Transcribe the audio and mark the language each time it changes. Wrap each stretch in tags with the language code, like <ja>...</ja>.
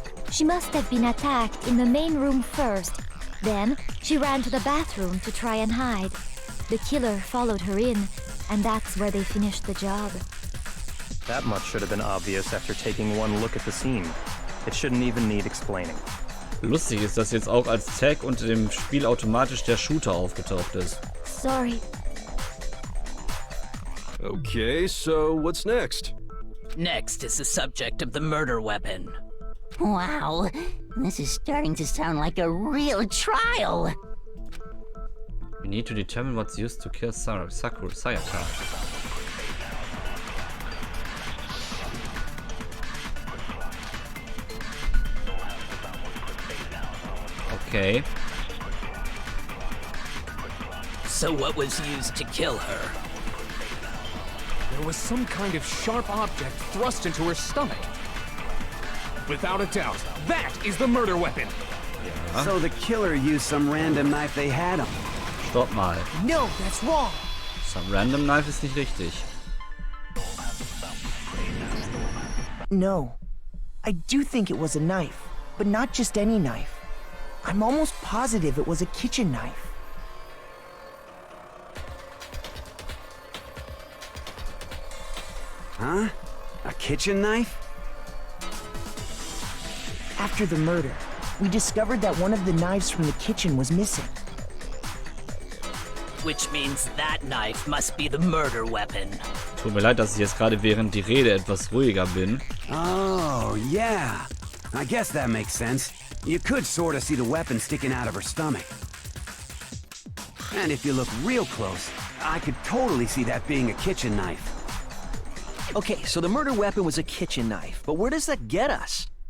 <en>She must have been attacked in the main room first. Then she ran to the bathroom to try and hide. The killer followed her in, and that's where they finished the job. That much should have been obvious after taking one look at the scene. It shouldn't even need explaining.</en> <de>Lustig ist, dass jetzt auch als Tag unter dem Spiel automatisch der Shooter aufgetaucht ist.</de> <en>Sorry. Okay, so what's next? Next is the subject of the murder weapon. Wow, this is starting to sound like a real trial. We need to determine what's used to kill Sayaka. Okay. So what was used to kill her? There was some kind of sharp object thrust into her stomach. Without a doubt, that is the murder weapon. So the killer used some random knife they had on.</en> <de>Stopp mal.</de> <en>No, that's wrong.</en> <de>Some random knife ist nicht richtig.</de> <en>No. I do think it was a knife, but not just any knife. I'm almost positive it was a kitchen knife. Huh? A kitchen knife? After the murder, we discovered that one of the knives from the kitchen was missing. Which means that knife must be the murder weapon.</en> <de>Tut mir leid, dass ich jetzt gerade während die Rede etwas ruhiger bin.</de> <en>Oh, yeah. I guess that makes sense. You could sort of see the weapon sticking out of her stomach. And if you look real close, I could totally see that being a kitchen knife. Okay, so the murder weapon was a kitchen knife, but where does that get us?</en>